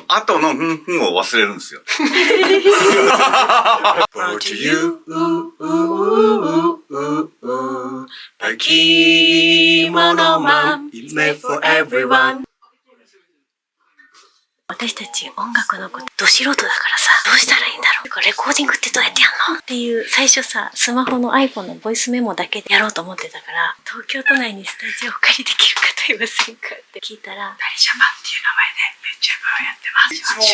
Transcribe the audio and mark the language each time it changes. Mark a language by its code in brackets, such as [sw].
[ja] 後のふんを忘れるんですよ。 [en] Brought to you by Kimono Mom. It's made for everyone. [ja] 私たち音楽のことど素人だからさ、どうしたらいいんだろう、レコーディングってどうやってやんのっていう、最初さ、スマホの iPhone のボイスメモだけでやろうと思ってたから、東京都内にスタジオをお借りできる方いませんかって聞いたら、ダリジャパンっていう名前でめっちゃやってます。